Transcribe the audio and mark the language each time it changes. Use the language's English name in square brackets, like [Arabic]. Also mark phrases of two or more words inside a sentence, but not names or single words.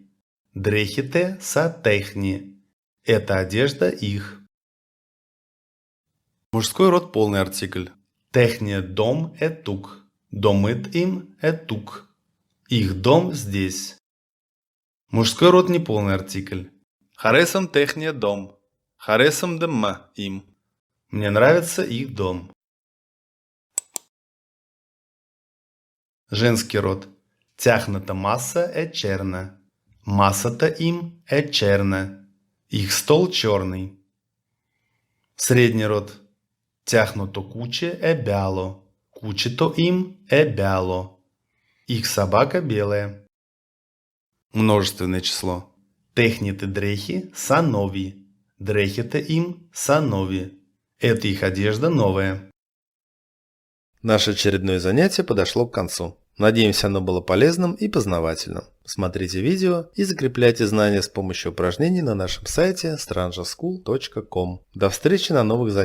[Bulgarian] Дрехите са техни. [Russian] Это одежда их. Мужской род полный артикль. [Bulgarian] Техния дом тук. Домит им тук. [Russian] Их дом здесь. Мужской род неполный артикль. [Bulgarian] Харесам техния дом. Харесам дема им. [Russian] Мне нравится их дом. Женский род. [Bulgarian] Тяхната масса черна. Масса-то им черна. [Russian] Их стол черный. Средний род. [Bulgarian] Тяхното куче бяло. Кучето им бяло. [Russian] Их собака белая. Множественное число. [Bulgarian] Техните дрехи са нови. Дрехите им са нови. [Russian] Это их одежда новая. Наше очередное занятие подошло к концу. Надеемся, оно было полезным и познавательным. Смотрите видео и закрепляйте знания с помощью упражнений на нашем сайте strangerschool.com. До встречи на новых занятиях.